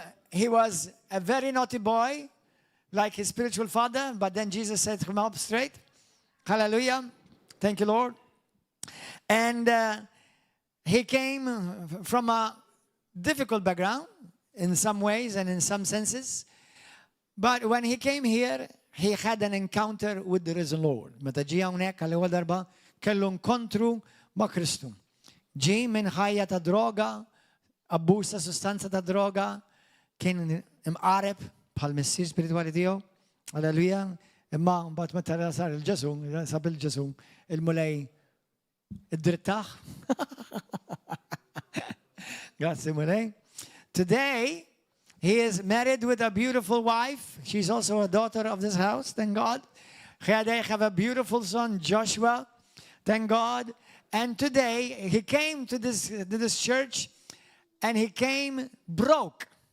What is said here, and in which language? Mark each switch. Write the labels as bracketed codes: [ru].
[en] He was a very naughty boy, like his spiritual father, but then Jesus set him up straight. Hallelujah. Thank you, Lord. And he came from a difficult background in some ways and in some senses. But when he came here, he had an encounter with the risen Lord. [mt] Meta ġie hawnhekk għall-ewwel darba kellu nkontru ma' Kristu. Ġie minn ħajja ta' droga, abbuż ta' sustanza ta' droga, kien imqareb bħal missier spiritwali tiegħu. Alleluja. Imma mbagħad meta sar il-ġesu, sab il-ġesu, il-mulej id-drittaħ. Grazie, mulej. [en] Today, he is married with a beautiful wife. She's also a daughter of this house, thank God. They have a beautiful son, Joshua, thank God. And today, he came to this church, and he came broke.